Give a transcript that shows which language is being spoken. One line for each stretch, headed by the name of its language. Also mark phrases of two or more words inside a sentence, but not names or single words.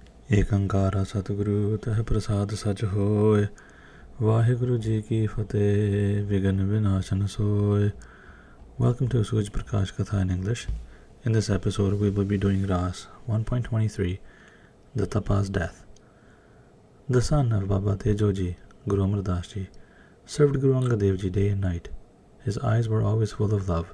Punjabi: ਏਕ ਅੰਕਾਰਾ ਸਤਿਗੁਰੂ ਤਹ ਪ੍ਰਸਾਦ ਸਚ ਹੋਇ। ਵਾਹਿਗੁਰੂ ਜੀ ਕੀ ਫ਼ਤਹਿ, ਵਿਘਨ ਵਿਨਾਸ਼ਨ ਸੋਇ.
English: Welcome to Suraj Prakash Katha in English. In this episode, we will be doing Raas 1.23, the Tappa's death. The son of Baba Tejoji, Guru Amar Das ji, served Guru Angad Dev ji day and night. His eyes were always full of love.